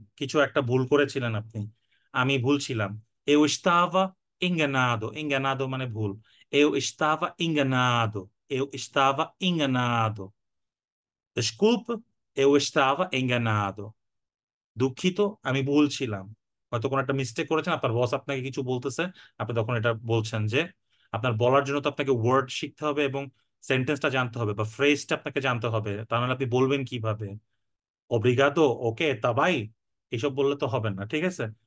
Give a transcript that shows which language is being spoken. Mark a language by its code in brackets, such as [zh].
[bn] কিছু একটা ভুল করেছিলেন আপনি, আমি ভুল ছিলাম। [pt] Eu estava enganado. Enganado [bn] মানে ভুল। [pt] Eu estava enganado. Eu estava enganado. Desculpe, eu estava enganado. [bn] দুঃখিত, আমি ভুল ছিলাম। হয়তো কোনো একটা মিস্টেক করেছেন, আপনার বস আপনাকে কিছু বলতেছে, আপনি তখন এটা বলছেন যে আপনার বলার জন্য তো আপনাকে ওয়ার্ড শিখতে হবে এবং সেন্টেন্সটা জানতে হবে বা ফ্রেজটা আপনাকে জানতে হবে, তা নাহলে আপনি বলবেন কিভাবে? অব্রিগাদো, ওকে, তাবাই, এইসব বললে তো হবে না। ঠিক আছে?